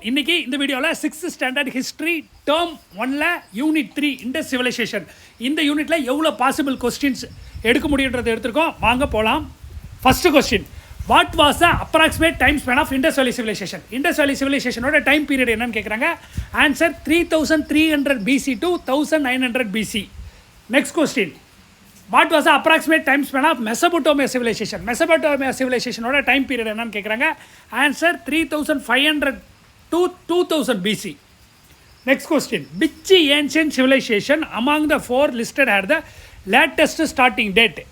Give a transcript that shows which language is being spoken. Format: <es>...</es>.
<ta>இன்னைக்கு இந்த வீடியோவில் 6th ஸ்டாண்டர்ட் ஹிஸ்ட்ரி டேர்ம் 1ல் யூனிட் 3 இண்டஸ் சிவிலைசேஷன் இந்த யூனிட்டில் எவ்வளோ பாசிபிள் கொஸ்டின்ஸ் எடுக்க முடியுன்றதை எடுத்துருக்கோம். வாங்க போகலாம்.</ta> <en>First question, what was the approximate time span of Indus valley civilization?</en> <ta>இண்டஸ் வேலி சிவிலைசேஷனோட டைம் பீரியட் என்னன்னு கேட்குறாங்க.</ta> <en>Answer 3300 BC to 1900 BC. Next question, what was the approximate time span of Mesopotamia civilization?</en> <ta>மெசபோட்டோமியா சிவிலைசேஷனோட time period என்னன்னு கேட்குறாங்க. Answer 3500 to 2000 BC.</ta> <en>Next question, which ancient civilization among the 4 listed had the latest starting date?</en>